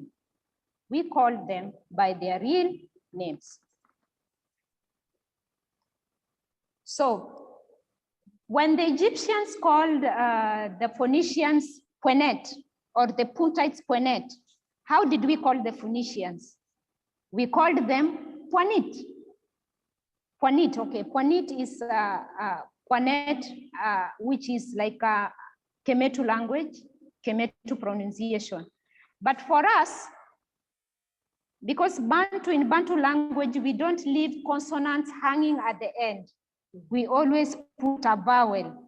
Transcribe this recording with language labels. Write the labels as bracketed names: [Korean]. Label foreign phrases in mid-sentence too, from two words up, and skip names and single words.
[English] We called them by their real names. So when the Egyptians called the Phoenicians Puenet, or the Puntites Puenet, how did we call the Phoenicians? We called them Puanit. Puanit, okay. Puanit is Puanet, which is like a Kemetu language, Kemetu pronunciation. But for us, because in Bantu language, we don't leave consonants hanging at the end. We always put a vowel.